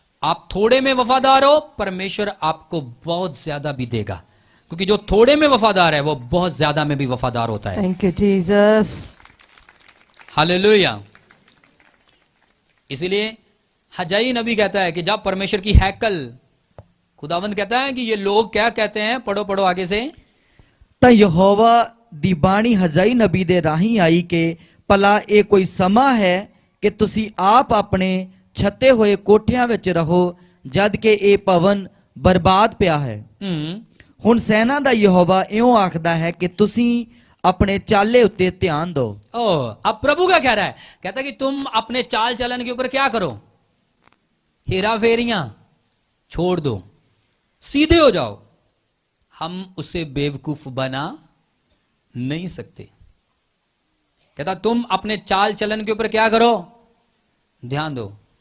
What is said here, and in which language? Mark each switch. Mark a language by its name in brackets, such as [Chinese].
[Hindi] आप थोड़े में वफादार हो, परमेश्वर आपको बहुत ज्यादा भी देगा, क्योंकि जो थोड़े में वफादार है वो बहुत ज्यादा में भी वफादार होता है। [English] Thank you, Jesus. [Hindi] हालेलुया। इसलिए हजाई नबी कहता है कि जब परमेश्वर की हैकल, खुदावंद कहता है कि ये लोग क्या कहते हैं, पढ़ो पढ़ो आगे से। [Punjabi] ਤਾਂ ਯਹੋਵਾ ਦੀ ਬਾਣੀ ਹਜ਼ਾਈ ਨਬੀ ਦੇ ਰਾਹੀਂ ਆਈ ਕਿ ਭਲਾ ਇਹ ਕੋਈ ਸਮਾਂ ਹੈ ਕਿ ਤੁਸੀਂ ਆਪ ਆਪਣੇ ਛੱਤੇ ਹੋਏ ਕੋਠਿਆਂ ਵਿੱਚ ਰਹੋ ਜਦ ਕਿ ਇਹ ਭਵਨ ਬਰਬਾਦ ਪਿਆ ਹੈ। ਹੁਣ ਸੈਨਾ ਦਾ ਯਹੋਵਾ ਇਉਂ ਆਖਦਾ ਹੈ ਕਿ ਤੁਸੀਂ [Hindi] अपने चाले उत्ते ध्यान दो। अब प्रभु का कह रहा है, कहता है कि तुम अपने चाल चलन के ऊपर क्या करो, हेरा फेरियां छोड़ दो, सीधे हो जाओ। हम उसे बेवकूफ बना नहीं सकते। कहता तुम अपने चाल चलन के ऊपर क्या करो, ध्यान दो।